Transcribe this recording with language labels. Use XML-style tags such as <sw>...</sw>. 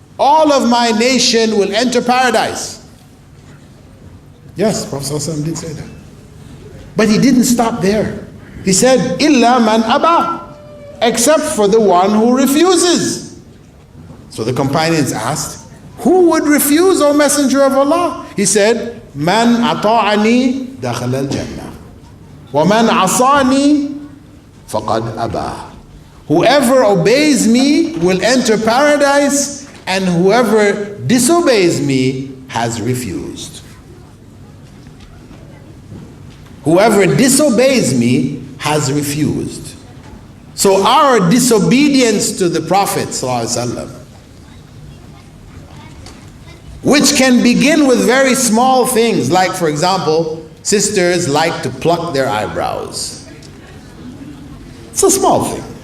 <en>All of my nation will enter paradise. Yes, Prophet ﷺ did say that. But he didn't stop there. He said,</en> <ar>إِلَّا مَنْ أَبَى,</ar> <en>except for the one who refuses. So the companions asked, who would refuse, O Messenger of Allah? He said,</en> <ar>مَنْ أَطَاعَنِي دَخَلَ الْجَنَّةِ وَمَنْ عَصَانِي فَقَدْ أَبَى.</ar> <en>Whoever obeys me will enter paradise, and whoever disobeys me has refused. Whoever disobeys me has refused. So our disobedience to the Prophet ﷺ, which can begin with very small things, like, for example, sisters like to pluck their eyebrows. It's a small thing.</en>